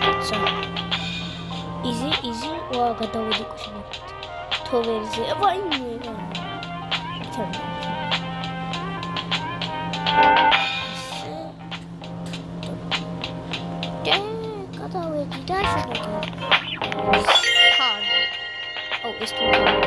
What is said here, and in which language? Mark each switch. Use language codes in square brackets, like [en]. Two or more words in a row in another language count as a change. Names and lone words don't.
[en] Easy. [ka] Wow, გადავედი კუშინი. თოვერზე. ვაიმე. გადავედი და შეგეძლო. [en] Hard. Oh, it's too hard.